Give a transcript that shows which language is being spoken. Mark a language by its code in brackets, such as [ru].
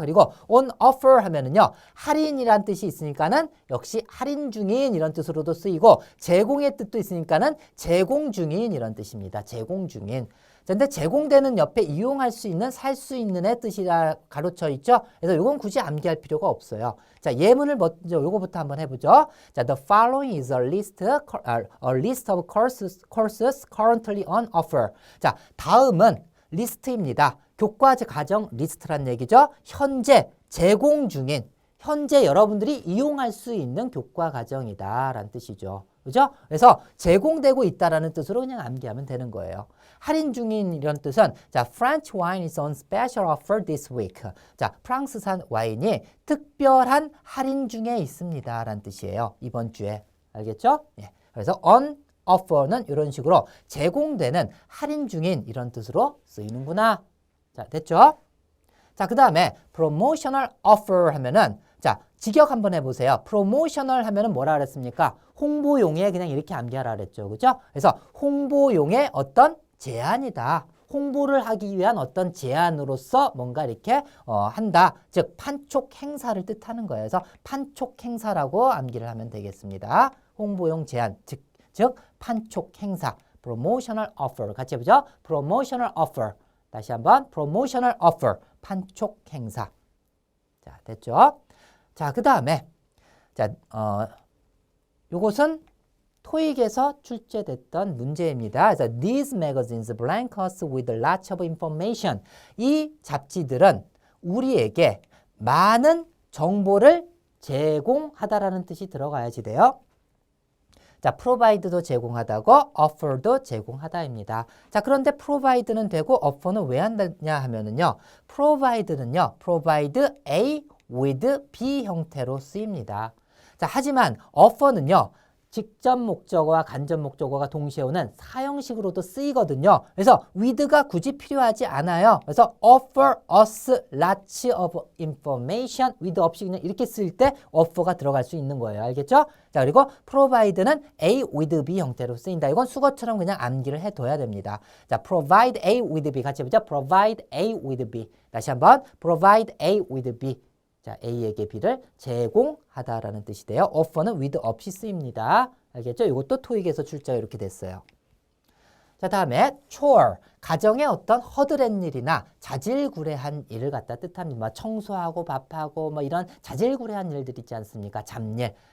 [ko] 그리고 on offer 하면은요, 할인이란 뜻이 있으니까는 역시 할인 중인 이런 뜻으로도 쓰이고, 제공의 뜻도 있으니까는 제공 중인 이런 뜻입니다. 제공 중인. 근데 제공되는 옆에 이용할 수 있는, 살 수 있는의 뜻이라 가로쳐 있죠. 그래서 이건 굳이 암기할 필요가 없어요. 자, 예문을 먼저 요거부터 한번 해보죠. [en] 자, the following is a list of courses currently on offer. [ko] 자, 다음은 리스트입니다. 교과 과정 리스트란 얘기죠. 현재 제공 중인, 현재 여러분들이 이용할 수 있는 교과 과정이다라는 뜻이죠. 그죠? 그래서 제공되고 있다라는 뜻으로 그냥 암기하면 되는 거예요. 할인 중인 이런 뜻은 [en] 자, French wine is on special offer this week. [ko] 자, 프랑스산 와인이 특별한 할인 중에 있습니다. 라는 뜻이에요. 이번 주에. 알겠죠? 예. 그래서 on offer는 이런 식으로 제공되는, 할인 중인 이런 뜻으로 쓰이는구나. 자, 됐죠? 자, 그 다음에 promotional offer 하면은 자, 직역 한번 해보세요. promotional 하면은 뭐라 그랬습니까? 홍보용에 그냥 이렇게 암기하라 그랬죠. 그죠? 그래서 홍보용의 어떤 제안이다. 홍보를 하기 위한 어떤 제안으로서 뭔가 이렇게 한다. 즉 판촉 행사를 뜻하는 거예요. 그래서 판촉 행사라고 암기를 하면 되겠습니다. 홍보용 제안, 즉 판촉 행사. [en] promotional offer. [ko] 같이 해보죠. [en] promotional offer. [ko] 다시 한번 promotional offer. 판촉 행사. 자, 됐죠? 자, 그 다음에 자, 요것은 토익에서 출제됐던 문제입니다. [en] 그래서 these magazines blank us with lots of information. [ko] 이 잡지들은 우리에게 많은 정보를 제공하다라는 뜻이 들어가야지 돼요. 자, provide도 제공하다고 offer도 제공하다입니다. 자, 그런데 provide는 되고 offer는 왜 한다냐 하면은요. provide는요. [en] provide A with B [ko] 형태로 쓰입니다. 자, 하지만 offer는요. 직접 목적어와 간접 목적어가 동시에 오는 사형식으로도 쓰이거든요. 그래서 with가 굳이 필요하지 않아요. 그래서 [en] offer us lots of information with [ko] 없이 그냥 이렇게 쓸 때 offer가 들어갈 수 있는 거예요. 알겠죠? 자, 그리고 provide는 A with B 형태로 쓰인다. 이건 수거처럼 그냥 암기를 해둬야 됩니다. [en] 자, provide A with B [ko] 같이 해보죠. [en] provide A with B. [ko] 다시 한번 [en] provide A with B. [ko] 자, A에게 B를 제공하다라는 뜻이 돼요. offer는 with 없이 쓰입니다. 알겠죠? 이것도 토익에서 출제가 이렇게 됐어요. 자, 다음에 chore. 가정의 어떤 허드렛 일이나 자질구레한 일을 갖다 뜻합니다. 청소하고 밥하고 뭐 이런 자질구레한 일들 있지 않습니까? 잡일.